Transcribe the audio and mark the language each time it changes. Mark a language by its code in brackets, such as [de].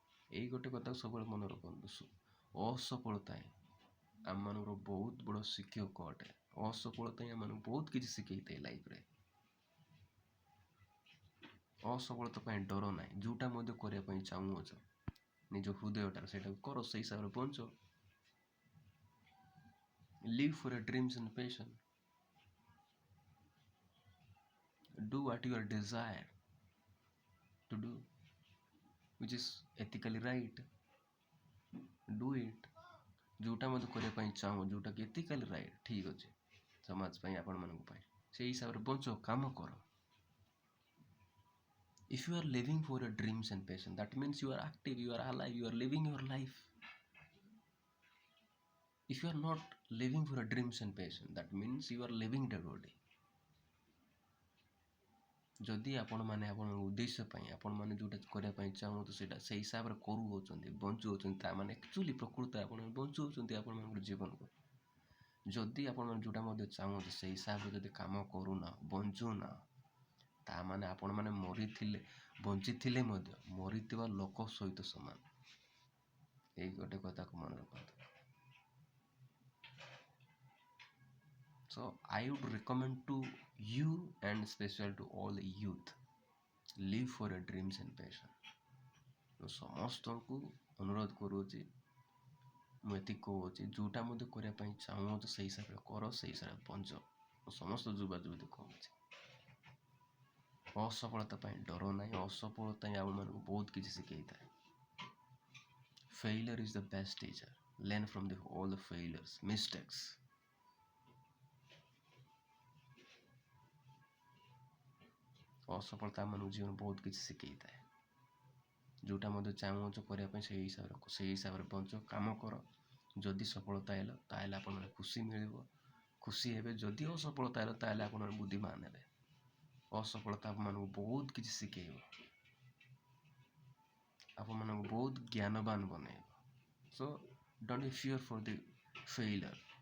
[or] ଏଇ ଗୋଟେ କଥା ସବୁବେଳେ ମନେ ରଖନ୍ତୁ। ଅସଫଳତା ହିଁ ଆମମାନଙ୍କର ବହୁତ ବଡ଼ ଶିକ୍ଷକ ଅଟେ। ଅସଫଳତା ହିଁ ଆମମାନଙ୍କୁ ବହୁତ କିଛି ଶିଖେଇଥାଏ ଲାଇଫ୍ରେ। ଅସଫଳତା ପାଇଁ ଡର ନାହିଁ। ଯେଉଁଟା ମଧ୍ୟ କରିବା ପାଇଁ ଚାହୁଁଅଛ ନିଜ ହୃଦୟଟାରେ ସେଇଟାକୁ କର, ସେଇ ହିସାବରେ ବଞ୍ଚ। [en] Live for your dreams and passion. Do what you are desire to do, which is ethically right. Do it. [or] ଯେଉଁଟା ମଧ୍ୟ କରିବା ପାଇଁ ଚାହୁଁ, ଯେଉଁଟାକି [en] ଏଥିକାଲି ରାଇଟ୍, [or] ଠିକ୍ ଅଛି ସମାଜ ପାଇଁ, ଆପଣମାନଙ୍କ ପାଇଁ, ସେଇ ହିସାବରେ ବଞ୍ଚ, କାମ କର। [en] If you are living for your dreams and passion, that means you are active, you are alive, you are living your life. If you are not living for your dreams and passion, that means you are living dead body. [or] ଯଦି ଆପଣମାନେ ଆପଣଙ୍କ ଉଦ୍ଦେଶ୍ୟ ପାଇଁ, ଆପଣମାନେ ଯେଉଁଟା କରିବା ପାଇଁ ଚାହୁଁଛନ୍ତି ସେଇଟା ସେଇ ହିସାବରେ କରୁଅଛନ୍ତି, ବଞ୍ଚୁଅଛନ୍ତି, ତାମାନେ ଆକ୍ଚୁଆଲି ପ୍ରକୃତ ଆପଣ ବଞ୍ଚୁଅଛନ୍ତି ଆପଣମାନଙ୍କର ଜୀବନକୁ। ଯଦି ଆପଣମାନେ ଯେଉଁଟା ମଧ୍ୟ ଚାହୁଁଛନ୍ତି ସେଇ ହିସାବରେ ଯଦି କାମ କରୁନ, ବଞ୍ଚୁନ, ତାମାନେ ଆପଣମାନେ ମରିଥିଲେ, ବଞ୍ଚିଥିଲେ ମଧ୍ୟ ମରିଥିବା ଲୋକ ସହିତ ସମାନ। ଏଇ ଗୋଟେ କଥାକୁ ମନେ ରଖନ୍ତୁ। [en] So I would recommend to you and special to all the youth, live for your dreams and passion. [or] ମୁଁ ସମସ୍ତଙ୍କୁ ଅନୁରୋଧ କରୁଅଛି, ମୁଁ ଏତିକି କହୁଅଛି, ଯେଉଁଟା ମଧ୍ୟ କରିବା ପାଇଁ ଚାହୁଁଅଛ ସେଇ ହିସାବରେ କର, ସେଇ ହିସାବରେ ବଞ୍ଚ। ମୁଁ ସମସ୍ତ ଯୁବତୀ କହୁଛି, ଅସଫଳତା ପାଇଁ ଡର ନାହିଁ। ଅସଫଳତା ହିଁ ଆମମାନଙ୍କୁ ବହୁତ କିଛି ଶିଖେଇଥାଏ। [en] Failure is the best teacher. Learn from all the failures, mistakes. [or] ଅସଫଳତା ଆମମାନଙ୍କୁ ଜୀବନ ବହୁତ କିଛି ଶିଖେଇଥାଏ। ଯେଉଁଟା ମଧ୍ୟ ଚାହୁଁଅଛ କରିବା ପାଇଁ ସେଇ ହିସାବରେ ବଞ୍ଚ, କାମ କର। ଯଦି ସଫଳତା ହେଲା ତାହେଲେ ଆପଣମାନେ ଖୁସି ମିଳିବ, ଖୁସି ହେବେ। ଯଦି ଅସଫଳତା ହେଲା ତାହେଲେ ଆପଣମାନେ ବୁଦ୍ଧିମାନ ହେବେ। ଅସଫଳତା ଆପଣମାନଙ୍କୁ ବହୁତ କିଛି ଶିଖେଇବ, ଆପଣମାନଙ୍କୁ ବହୁତ ଜ୍ଞାନବାନ ବନେଇବ। [en] So don't be fear for the failure.